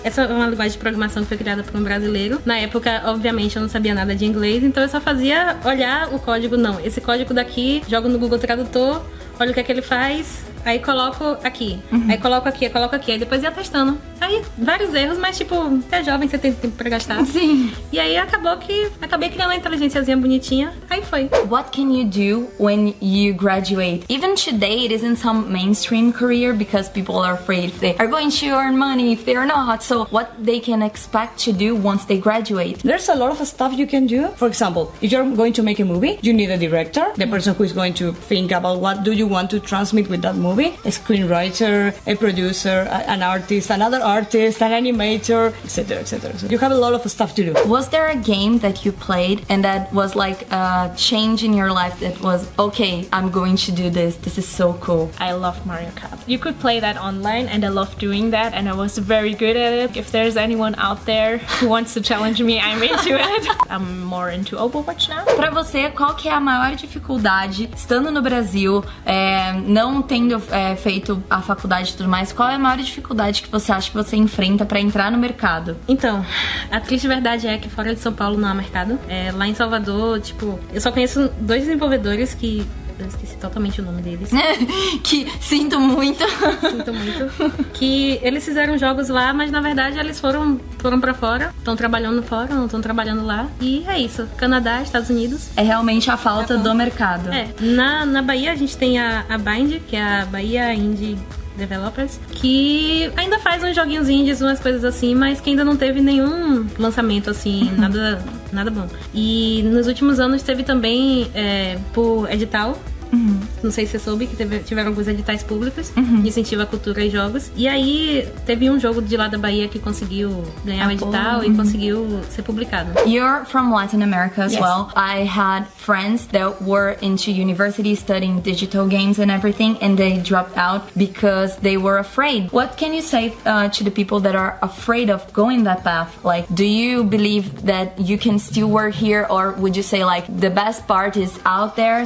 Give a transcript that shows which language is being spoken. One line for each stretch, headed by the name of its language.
Portuguese: Essa é uma linguagem de programação que foi criada por um brasileiro. Na época, obviamente, eu não sabia nada de inglês, então eu só fazia olhar o código. Não, esse código daqui, jogo no Google Tradutor, olha o que é que ele faz. Aí coloco aqui, aí coloco aqui, aí depois ia testando. Aí vários erros, mas tipo, é jovem, você tem tempo pra gastar. Sim. E aí acabei criando uma inteligênciazinha bonitinha, aí foi.
English: What can you do when you graduate? Even today it isn't some mainstream career because people are afraid if they are going to earn money, if they are not. So what they can expect to do once they graduate? There's a lot of stuff you can do. For example, if you're going to make a movie, you need a director, the person who is going to think about what do you want to transmit with that movie. A screenwriter, a producer, an artist, another artist, an animator, etc, etc. So you have a lot of stuff to do. Was there a game that you played and that was like a change in your life that was, okay, I'm going to do this, this is so cool? I love Mario Kart. You could play that online and I love doing that and I was very good at it. If there's anyone out there who wants to challenge me, I'm into it. I'm more into Overwatch now.
Portuguese: Pra você, qual que é a maior dificuldade, estando no Brasil, não tendo feito a faculdade e tudo mais, qual é a maior dificuldade que você acha que você enfrenta pra entrar no mercado? Então, a triste verdade é que fora de São Paulo não há mercado. Lá em Salvador, tipo, eu só conheço 2 desenvolvedores que... Eu esqueci totalmente o nome deles. Que sinto muito. Sinto muito. Que eles fizeram jogos lá, mas na verdade eles foram pra fora. Estão trabalhando fora, não estão trabalhando lá. E é isso. Canadá, Estados Unidos. É realmente a falta do mercado. Na Bahia a gente tem a Bind, que é a Bahia Indie Developers, que ainda faz uns joguinhos indies, umas coisas assim, mas que ainda não teve nenhum lançamento assim, nada bom. E nos últimos anos teve também por edital Não sei se você soube que tiveram alguns editais públicos de incentivo à cultura e jogos. E aí teve um jogo de lá da Bahia que conseguiu ganhar o edital e conseguiu ser publicado.
English: You're from Latin America as Yes. well. I had friends that were into university studying digital games and everything, and they dropped out because they were afraid. What can you say to the people that are afraid of going that path? Like, do you believe that you can still work here, or would you say like the best part is out there?